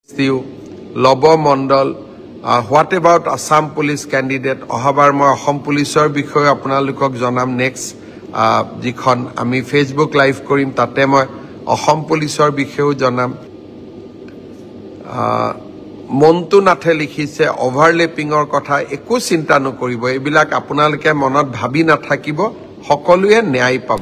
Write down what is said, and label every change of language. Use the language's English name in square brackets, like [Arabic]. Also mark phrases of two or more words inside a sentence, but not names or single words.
[English] Lobo Mondal, what about Assam police candidate? [Assamese] Ohabar moi Assam policeor বিষয়ে আপোনালোকক জনাম next যিখন আমি Facebook live কৰিম তাতে মই Assam policeor বিষয়েও জনাম মন্তু নাথে লিখিছে ওভাৰলেপিংৰ কথা একো চিন্তা নকৰিব এবিলাক আপোনালোকে মনত ভাবি নাথাকিব সকলোৱে ন্যায় পাব